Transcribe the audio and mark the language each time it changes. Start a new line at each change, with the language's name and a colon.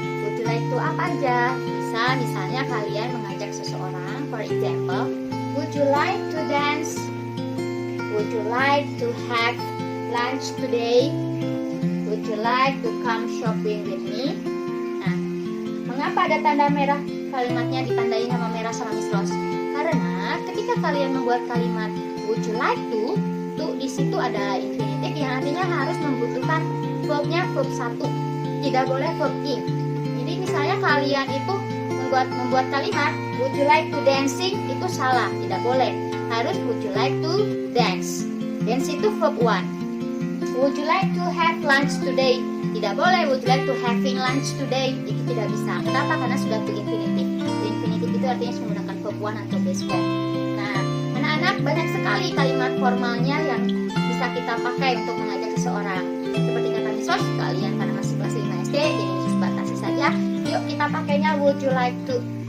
English: Would you like to
Indonesian: apa aja? Misalnya kalian mengajak seseorang,
English: for example, would you like to dance? Would you like to have lunch today? Would you like to come shopping with me?
Indonesian: Nah, mengapa ada tanda merah? Kalimatnya ditandai sama merah sama Miss Rose. Karena ketika kalian membuat kalimat
English: would you like to
Indonesian: di situ ada infinitive yang artinya harus membutuhkan verbnya verb 1. Tidak boleh verb ing. Jadi misalnya kalian itu membuat kalimat
English: would you like to dancing,
Indonesian: itu salah, tidak boleh. Harus
English: would you like to dance.
Indonesian: Dance itu verb 1.
English: Would you like to have lunch today?
Indonesian: Tidak boleh
English: would you like to having lunch today.
Indonesian: Itu tidak bisa. Kenapa? Karena sudah to infinitive. To infinitive itu artinya menggunakan verb 1 atau base form. Nah, anak-anak banyak sekali kalimat formalnya yang bisa kita pakai untuk mengajak seseorang. Seperti kata Miss Rose, kalian karena masih kelas 5 SD, jadi Miss batasi saja. Yuk kita pakainya
English: would you like to.